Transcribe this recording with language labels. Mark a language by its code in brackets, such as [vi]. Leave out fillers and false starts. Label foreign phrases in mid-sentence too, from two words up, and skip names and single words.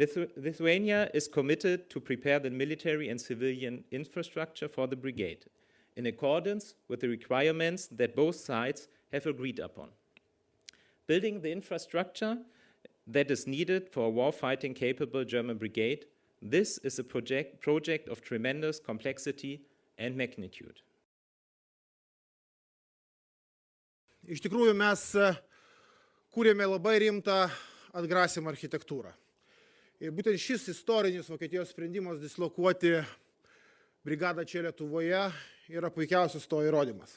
[en] Lithuania is committed to prepare the military and civilian infrastructure for the brigade, in accordance with the requirements that both sides have agreed upon. Building the infrastructure that is needed for a war-fighting capable German brigade, this is a project of tremendous complexity and magnitude. [lt] Iš tikrųjų, mes kūrėme labai rimtą atgrasymą architektūrą. Ir būtent šis istorinis Vokietijos sprendimas dislokuoti brigadą čia Lietuvoje yra puikiausias to įrodymas.